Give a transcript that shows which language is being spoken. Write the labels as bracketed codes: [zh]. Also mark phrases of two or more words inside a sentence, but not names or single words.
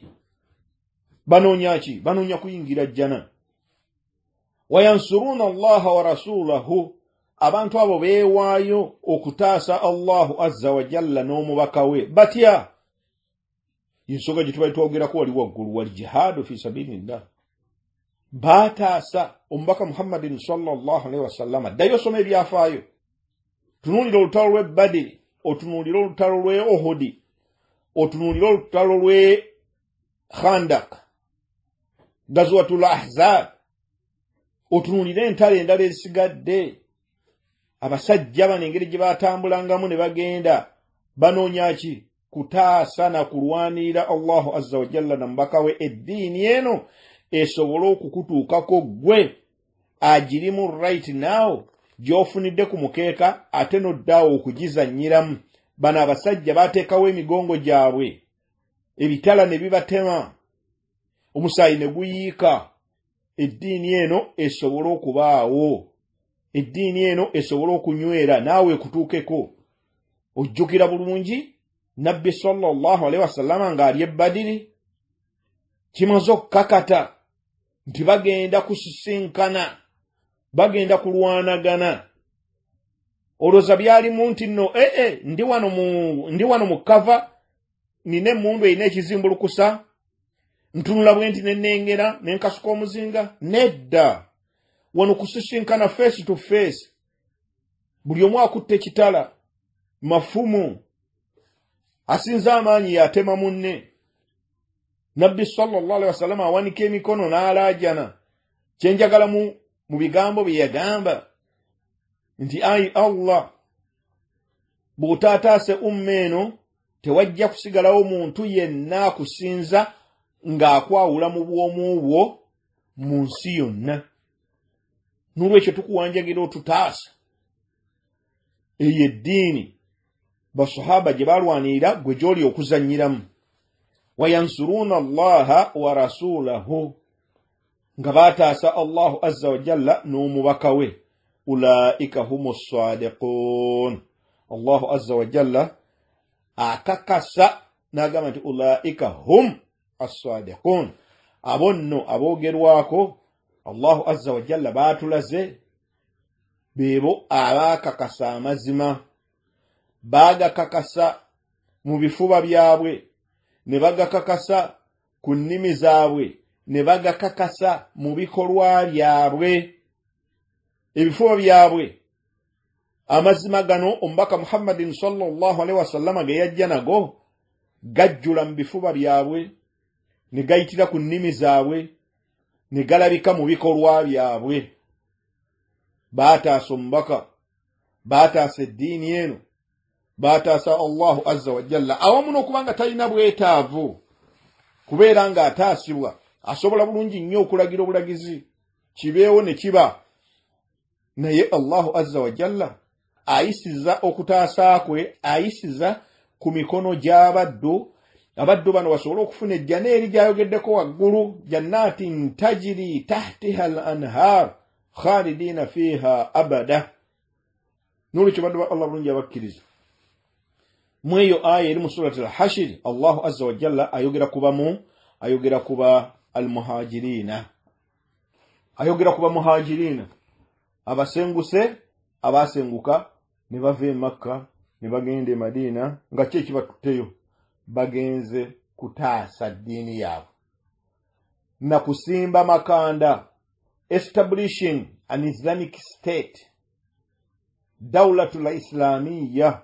[lg] Banoonya ki? Banoonya kuyingira jjana. [ar] وينصرون الله ورسوله, [lg] abantu abo beewaayo okutaasa [ar] الله عز وجل [lg] n'omubaka we. Batya? Ensonga gye tubali twogerako wali waggulu, [ar] والجهاد في سبيل الله. [lg] Baataasa omubaka Muhammadin [ar] صلى الله عليه وسلم. [lg] Ddayo soma ebyafaayo, tunuulira olutalo lw'e Badiri, otunuulira olutalo lw'e Uhudi, otunuulira olutalo lw'e Khandak, Gazwatul Ahzab, otunuulira entalo endala ezisigadde. Abasajja bano engeri gye baatambulangamu ne bagenda banoonya ki? Kutaasa na kulwanirira [ar] الله عز وجل [lg] na mubaka we. Eddiini eno esobole okukutuukako gwe agirimu [en] right now, [lg] gy'ofunidde ku mukeeka ate n'oddaawo okugizannyiramu. Bano abasajja baateekawo emigongo gyabwe, ebitala ne bibatema, omusaayi ne guyiika. Eddiini eno esobole okubaawo, eddiini eno esobole okunywera, naawe ekutuukeko. Ojjukira bulungi Nabbi [ar] صلى الله عليه وسلم [lg] ng'ali e Badiri, kimaze okukakata nti bagenda kusisinkana, bagenda kulwanagana. Olowooza byalimu nti nno ndi wano mu kava, nina emmundu erina ekizimbulukusa, ntunula bwe nti nenengera nenkasuka omuzinga? Nedda, wano kusisinkana [en] face to face. [lg] Buli omu akutte ekitala, mafumu, asinza amaanyi yatema munne. Nabbi [ar] صلى الله عليه وسلم [lg] awanika emikono n'alaajana. Kyenjagala mu bigambo bye yagamba nti ayi Allah, bw'otaataase umma eno tewajja kusigalawo muntu yenna akusinza ng'akwawula mu bwomu bwo mu nsi yonna. N'olwekyo tukuwanjagira otutaasa eyo eddiini basahaba gye balwanirira gwe gy'oli okuzannyiramu. [ar] وينصرون الله ورسوله, [lg] nga baataasa [ar] الله عز وجل [lg] n'omubaka we. [ar] أولئك هم الصادقون. الله عز وجل [lg] akakasa n'agamba nti [ar] أولئك هم الصادقون. [lg] Abo nno aboogerwako [ar] الله عز وجل [lg] baatulaze beebo abaakakasa amazima, baagakakasa mu bifuba byabwe, ne bagakakasa ku nnimi zaabwe, ne bagakakasa mu bikolwa byabwe ebifuba byabwe. Amazima gano omubaka Muhammadin [ar] صلى الله عليه وسلم [lg] ge yajja nago gajjula mu bifuba byabwe ne gayitira ku nnimi zaabwe ne galabika mu bikolwa byabwe. Baataasa omubaka, baataasa eddiini eno, baataasa [ar] الله عز وجل, [lg] awamu n'okubanga talina bwetaavu kubeera ng'ataasibwa. Asobola bulungi nnyo okulagira obulagizi kibeewo ne kiba, naye [ar] الله عز وجل [lg] ayisiza okutaasa kwe, ayisiza ku mikono gy'abaddu. Abaddu bano basobole okufuna ejjana eri gy'ayogeddeko waggulu, [ar] جنات تجري تحتها الأنهار خالدين فيها أبدا. [lg] N'olwekyo baddu ba Allah bulungi abakkiriza, mu eyo aya eri mu surati al-Hashir, [ar] الله عز وجل [lg] ayogera kuba al-muhajirina, ayogera kuba muhajirina, abasenguse, abasenguka ne bava e Makka ne bagenda e Madina nga ki ekibatuteyo, bagenze kutaasa ddiini yaabwe na kusimba makanda, [en] establishing an Islamic state, [ar] الدولة الإسلامية.